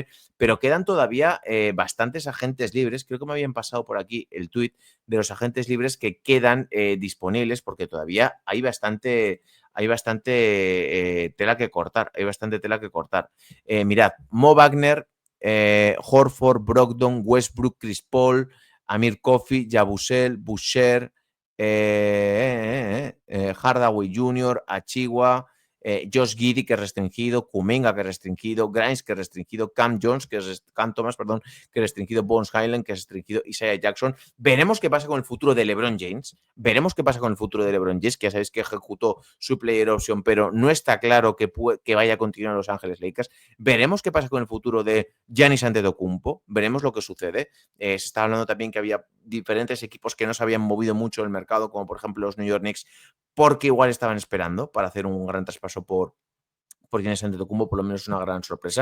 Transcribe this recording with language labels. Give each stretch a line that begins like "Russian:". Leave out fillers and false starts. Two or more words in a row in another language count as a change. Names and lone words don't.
Spanish: Pero quedan todavía bastantes agentes libres. Creo que me habían pasado por aquí el tuit de los agentes libres que quedan disponibles porque todavía hay bastante tela que cortar. Mirad, Mo Wagner, Horford, Brogdon, Westbrook, Chris Paul, Amir Coffey, Yabusel, Boucher, Hardaway Jr., Achiuwa, Josh Giddey, que es restringido, Kuminga, que es restringido, Grimes, que es restringido, Cam Thomas, que es restringido, Bones Highland, que es restringido, Isaiah Jackson. Veremos qué pasa con el futuro de LeBron James. Que ya sabéis que ejecutó su
English: player option,
Spanish: pero no está claro que vaya a continuar en Los Ángeles Lakers. Veremos qué pasa con el futuro de Giannis Antetokounmpo. Veremos lo que sucede. Se está hablando también que había diferentes equipos que no se habían movido mucho en el mercado, como por ejemplo los New York Knicks, porque igual estaban esperando para hacer un gran traspaso por Giannis Antetokounmpo, por lo menos una gran sorpresa.